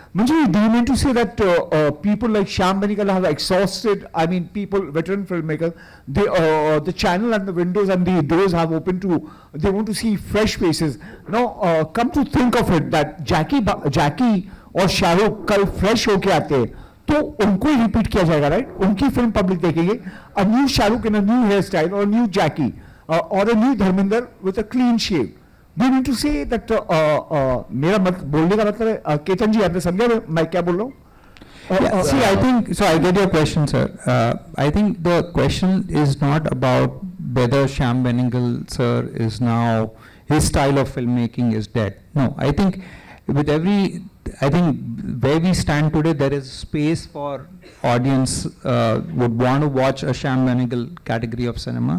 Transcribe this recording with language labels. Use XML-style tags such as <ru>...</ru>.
<en>Munjal, do you mean to say that people like Shyam Benegal have exhausted, I mean, people, veteran filmmakers, the channel and the windows and the doors have opened to, they want to see fresh faces. Now, come to think of it, that</en> <hi>Jacky और शाहरुख कल fresh होके आते हैं तो उनको ही repeat किया जाएगा, right? उनकी फिल्म पब्लिक देखेंगे,</hi> <en>a new Shahrukh in a new hairstyle or a new Jacky or a new Dharmendra with a clean shave. Do you mean to say that</en> <hi>मेरा बोलने का मतलब है केतन जी आपने समझा मैं क्या बोल रहा हूँ?</hi> <en>See, I think, so I get your question, sir. I think the question is not about whether Shyam Benegal, sir, is now, his style of filmmaking is dead. No, I think with I think where we stand today, there is space for audience would want to watch a Shyam Benegal category of cinema.</en>